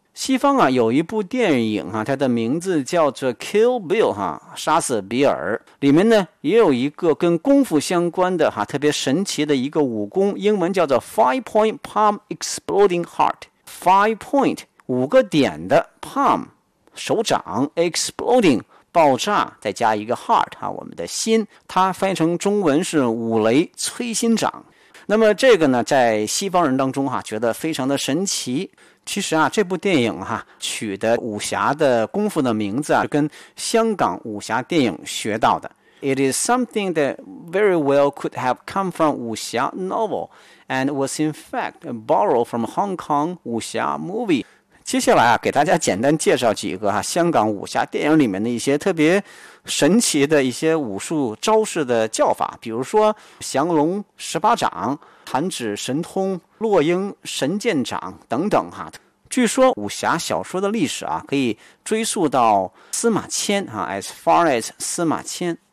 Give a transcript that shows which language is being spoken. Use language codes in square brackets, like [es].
[zh] 西方啊有一部电影啊，它的名字叫做 Kill Bill 哈、杀死比尔，里面呢也有一个跟功夫相关的哈、特别神奇的一个武功，英文叫做 Five Point Palm Exploding Heart， Five Point 五个点的 Palm 手掌 Exploding 爆炸，再加一个 Heart 哈、我们的心，它翻译成中文是五雷催心掌。那么这个呢在西方人当中哈、觉得非常的神奇。其实啊，这部电影哈、取的武侠的功夫的名字啊，跟香港武侠电影学到的。 [en] It is something that very well could have come from 武侠 novel and was in fact borrowed from Hong Kong 武侠 movie。 [zh] 接下来啊，给大家简单介绍几个哈、香港武侠电影里面的一些特别神奇的一些武术招式的叫法，比如说降龙十八掌、弹指神通、落英神剑掌等等哈。据说武侠小说的历史啊，可以追溯到司马迁啊 ， [en] as far as [zh] 司马迁。